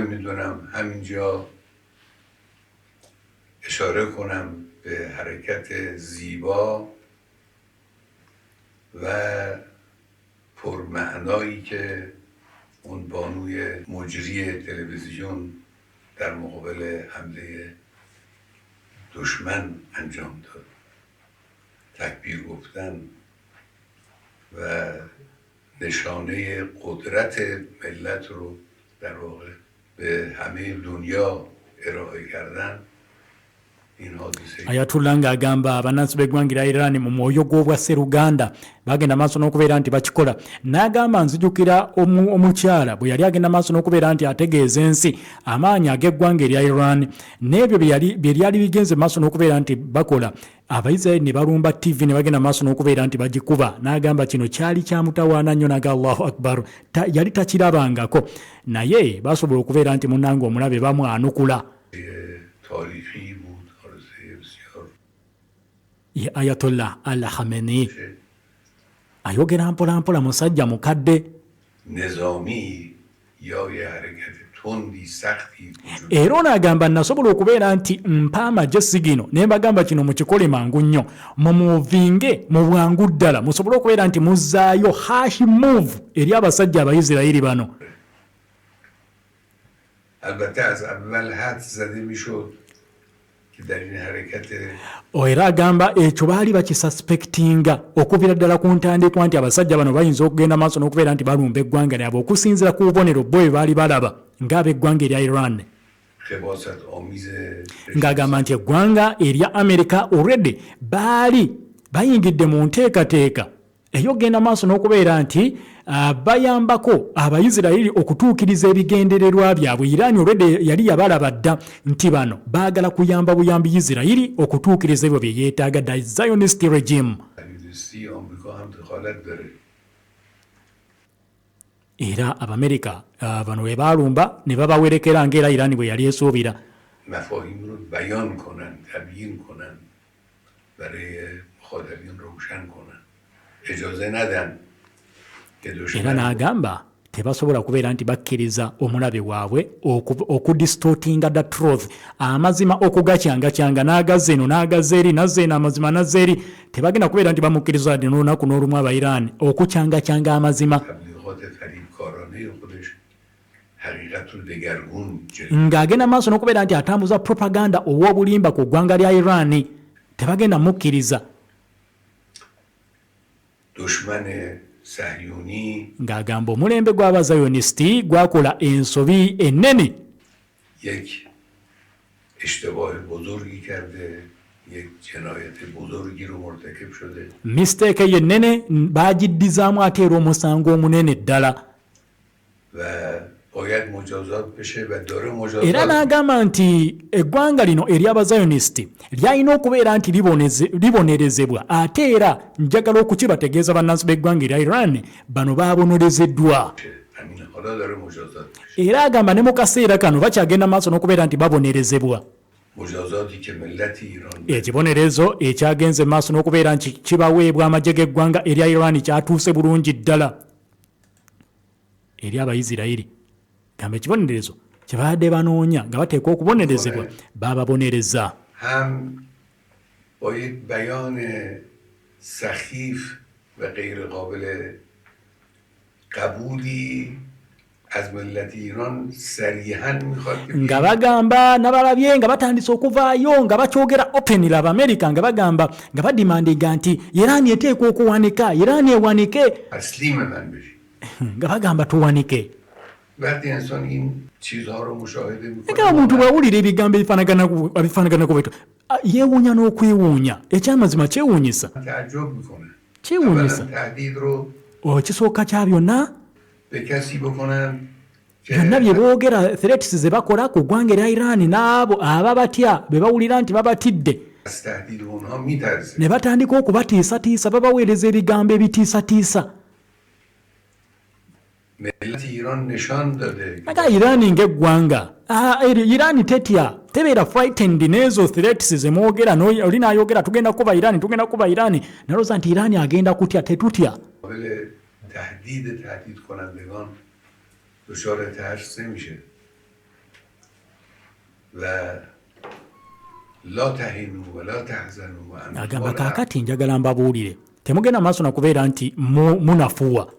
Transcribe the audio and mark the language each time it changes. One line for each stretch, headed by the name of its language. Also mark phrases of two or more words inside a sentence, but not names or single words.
Persian: من لازم میدونم همینجا اشاره کنم به حرکت زیبا و پرمعنایی که اون بانوی مجری تلویزیون در مقابل حمله دشمن انجام داد. تکبیر گفتن و نشانه قدرت ملت رو در واقع به همه دنیا ارائه کردن. این حادثه
Ganda: Ayatollah ng'agamba abannansi b'eggwanga lya Iran mu mwoyo gw'obwa sseruganda bagenda maaso n'okubeera nti bakikola. N'agamba nzijukira omukyala bwe yali agenda maaso n'okubeera nti ategeeza ensi amaanyi ag'eggwanga erya Iran n'ebyo bye lyali bigenze maaso n'okubeera nti bakola. Abayisirayiri ne balumba TV ne bagenda maaso n'okubeera nti bagikuba. N'agamba kino kyali kyamutawaana nnyo, naga
Arabic: الله أكبر,
Ganda: yali takirabangako, naye basobola okubeera nti munnange omulabe bamwanukula.
Persian: تاریخی بود، حادثه بسیار
Ganda: Ayatollah Khamenei ayogera mpola mpola, musajja mukadde
Persian: نظامی یا یه حرکت تندی سختی وجود
Ganda: era onagamba nasobola okubeera nti mpa amagye sigino ne mbagamba kino mukikole mangu nnyo, mumuvinge mu bwangu ddala, musobole okubeera nti muzzaayo hash move eri abasajja abayisirayiri bano.
Persian: البته از اول حد زده میشد که در این حرکت
Ganda: Era agamba ekyo baali bakisuspektinga okuviira ddala ku ntandikwa nti abasajja bano bayinza okugenda maaso n'okubeera nti balumba eggwanga lyabwe okusinziira ku bubonero bwe baali balaba ng'ab'eggwanga erya Iran.
Persian: خباثت آمیز
Ganda: Ng'agamba nti eggwanga erya Amerika already baali bayingidde mu nteekateeka ey'okugenda maaso n'okubeera nti bayambako abayisirayiri okutuukiriza ebigendererwa byabwe. Iran already yali yabalaba dda nti bano baagala kuyamba buyambi Isirayiri okutuukiriza ebyo bye yeetaaga,
English: the Zionist regime.
Persian: صهیونیستی آمریکا هم دخالت داره.
Ganda: Era Abamerika bano we baalumba ne babawerekera ng'era Iran bwe yali esuubira.
Persian: مفاهیم رو بیان کنن، تبیین کنن، برای مخاطبین روشن کنن، اجازه ندن که
Ganda: Era
Persian: دشمن
Ganda: n'agamba tebasobola kubeera nti bakkiriza omulabe waabwe okudistootinga
English: the truth,
Ganda: amazima okugacyangacyanga n'agazza eno n'agazza eri nazza eno amazima nazza eri. Tebagenda kubeera nti bamukkiriza ddi n'olunaku n'olumu aba Iran okukyangacyanga amazima.
Persian: تبلیغات فریبکارانه خودش حقیقت رو دگرگون جلوه
Ganda: Ng'agenda maaso n'okubeera nti atambuza propaganda ow'obulimba ku ggwanga lya Iran, tebagenda mukkiriza.
Persian: دشمن صهیونی
Ganda: Ng'agamba omulembe gw'abazayonisiti gwakola ensobi ennene,
Persian: یک اشتباه بزرگی کرده، یک جنایت بزرگی رو مرتکب شده.
Ganda: mistake ye nnene baagiddizaamu ate era omusango omunene ddala.
Persian: و باید مجازات بشه و داره
Ganda: Era
Persian: مجازات
Ganda: n'agamba nti eggwanga lino ery'abazayonisiti lyalina okubeera nti libonerezebwa, ate era njagala okukibategeeza bannansi b'eggwanga erya Iran bano baabonerezeddwa.
Persian: همین حالا داره مجازات میشه.
Ganda: Era agamba ne mu kaseera kano bakyagenda maaso n'okubeera nti babonerezebwa. مجازاتی که ملت ایران Ekibonerezo ekyagenze maaso n'okubeera nti kibaweebwa amagye g'eggwanga erya Iran kyatuuse bulungi ddala eri Abayisirayiri. Gamba ekibonerezo kye baadde banoonya nga bateekwa okubonerezebwa baababonereza.
Persian: هم با یک بیان سخیف و غیر قابل قبولی از ملت ایران صریحاً میخواد که
Ganda: Nga bagamba nabalabye nga batandise okuvaayo nga bakyogera openly Abamerika nga bagamba nga badimandinga nti Iran eteekwa okuwanika, Iran ewanike,
Persian: تسلیم من بشی.
Ganda: nga bagamba tuwanike.
Persian: وقتی انسان این چیزها رو مشاهده
Ganda: Nga
Persian: میکنه
Ganda: omuntu bw'awulira ebigambo ebifaanaganako bwetu yeewuunya n'okwewuunya, ekyamazima kyewuunyisa,
Persian: تعجب میکنه.
Ganda: kyewuunyisa.
Persian: اولا تهدید رو
Ganda: Ekisooka kya byonna
Persian: به کسی بکنن که
Ganda: byonna bye boogera, threats ze bakola ku ggwanga erya Iran n'abo ababatya be bawulira nti babatidde
Persian: از تهدید اونها میترسه.
Ganda: ne batandika okubatiisatiisa, babaweereza ebigambo ebitiisatiisa.
Persian: ملت ایران نشان داده
Ganda: Naga Iran ng'eggwanga, Iran tetya, tebeera frightened n'ezo threats ze mwogera, oli n'ayogera tugenda kuba Iran, tugenda kuba Iran, nalooza nti Iran agenda kutya, tetutya.
Persian: قابل تهدید کنندگان دچار ترس نمیشه
Arabic: و لا تهنوا ولا تحزنوا وأنتم
Ganda: agamba kaakati njagala mbabuulire temugenda maaso nakubeera nti munafuwa